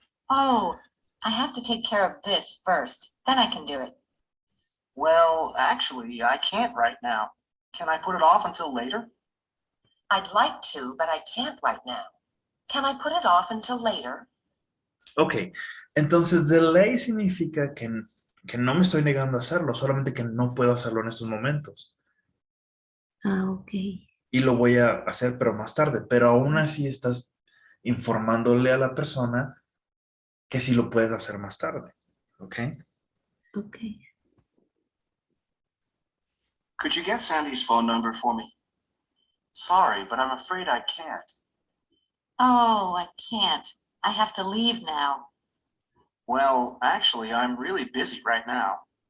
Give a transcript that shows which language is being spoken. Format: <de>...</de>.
<en>Oh, I have to take care of this first. Then I can do it. Well, actually, I can't right now. Can I put it off until later? I'd like to, but I can't right now. Can I put it off until later?</en> <es>Ok, entonces delay significa que no me estoy negando a hacerlo, solamente que no puedo hacerlo en estos momentos. Ah, ok. Y lo voy a hacer, pero más tarde. Pero aún así estás informándole a la persona que sí lo puedes hacer más tarde. ¿Ok? Ok.</es> <en>Could you get Sandy's phone number for me? Sorry, but I'm afraid I can't. Oh, I can't. I have to leave now. Well, actually, I'm really busy right now.</en>